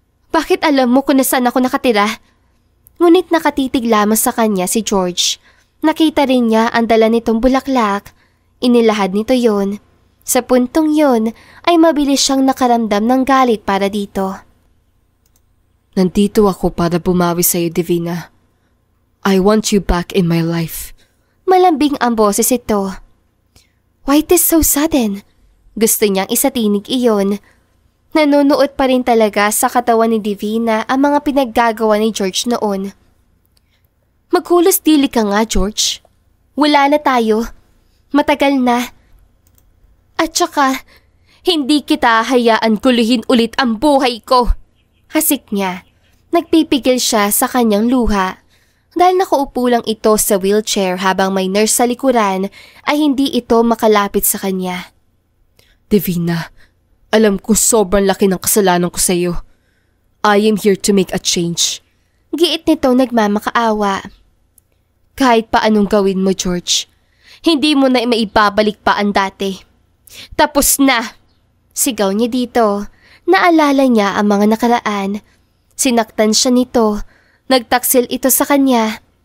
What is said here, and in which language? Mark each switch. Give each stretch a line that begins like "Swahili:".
Filipino: Bakit alam mo kung nasaan ako nakatira? Ngunit nakatitig lamang sa kanya si George. Nakita rin niya ang dala nitong bulaklak. Inilahad nito yon. Sa puntong yon ay mabilis siyang nakaramdam ng galit para dito. Nandito ako para bumawi sa iyo, Divina.
English: I want you back in my life.
Filipino: Malambing ang boses ito.
English: Why this so sudden?
Filipino: Gusto niyang isatinig iyon. Nanonood pa rin talaga sa katawan ni Divina ang mga pinaggagawa ni George noon. Maghulos dili ka nga, George. Wala na tayo. Matagal na. At saka, hindi kita hayaan guluhin ulit ang buhay ko. Hasik niya. Nagpipigil siya sa kanyang luha. Dahil nakaupo lang ito sa wheelchair habang may nurse sa likuran ay hindi ito makalapit sa kanya. Divina, alam ko sobrang laki ng kasalanan ko sa iyo.
English: I am here to make a change.
Filipino: Giit nito nagmamakaawa. Kahit pa anong gawin mo, George, hindi mo na maibabalik pa ang dati. Tapos na! Sigaw niya dito. Naalala niya ang mga nakaraan. Sinaktan siya nito. Nagtaksil ito sa kanya.